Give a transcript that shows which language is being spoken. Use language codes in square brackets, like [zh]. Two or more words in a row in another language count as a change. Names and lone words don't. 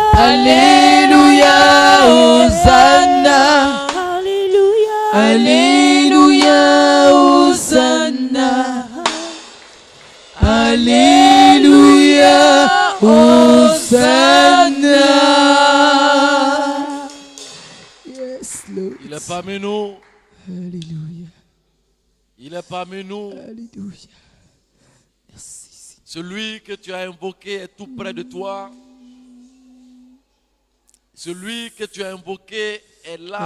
[fr] Alléluia. Hosanna. Alléluia. Alléluia. Hosanna. Alléluia. Hosanna. [en] Yes, Lord. [fr] Il est parmi nous. Alléluia. Il est parmi nous. Alléluia. Merci. Celui que tu as invoqué est tout près de toi. Celui que tu as invoqué est là,